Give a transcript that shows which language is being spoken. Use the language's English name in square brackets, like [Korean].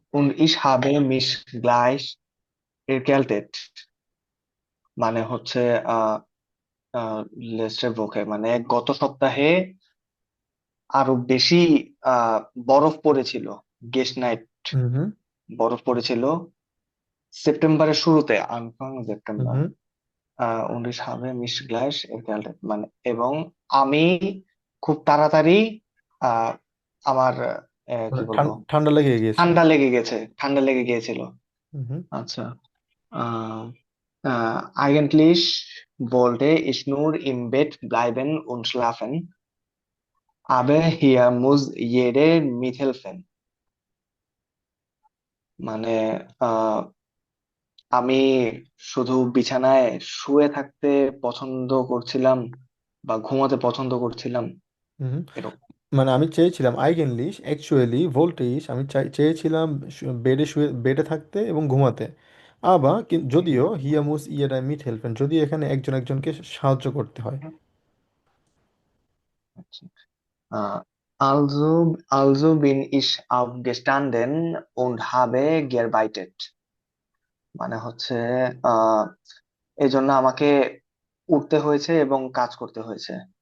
[German] Und ich habe mich gleich erkältet. [Bangla] মানে হচ্ছে আহ [German] letzte Woche [Bangla] মানে গত সপ্তাহে আরো বেশি আহ বরফ পড়েছিল। [German] geschneit, [Bangla] হুম বরফ পড়েছিল সেপ্টেম্বরের শুরুতে। [German] Anfang September. [Bangla] হুম [German] und ich habe mich gleich erkältet [Bangla] মানে এবং আমি খুব তাড়াতাড়ি আহ আমার কি মানে বলবো, ঠান্ডা লেগে গিয়েছে। ঠান্ডা লেগে গিয়েছিল। হুম আচ্ছা, আহ, [German] eigentlich wollte ich nur im Bett bleiben und schlafen, aber hier muss jeder mithelfen. [Bangla] মানে আহ, আমি শুধু বিছানায় শুয়ে থাকতে পছন্দ করছিলাম বা ঘুমাতে পছন্দ করছিলাম হুম এরকম। মানে আমি চেয়েছিলাম আইগেনলিশ অ্যাকচুয়ালি ভোল্টেজ, আমি চেয়েছিলাম বেডে থাকতে এবং ঘুমাতে। আবার যদিও হিয়ামুস ইয়েরা মিট হেল্পেন, যদি এখানে একজন একজনকে সাহায্য করতে হয়। আচ্ছা। [German] Also bin ich aufgestanden und habe gearbeitet. [Bangla] মানে হচ্ছে আহ এই জন্য আমাকে উঠতে হয়েছে এবং কাজ করতে হয়েছে।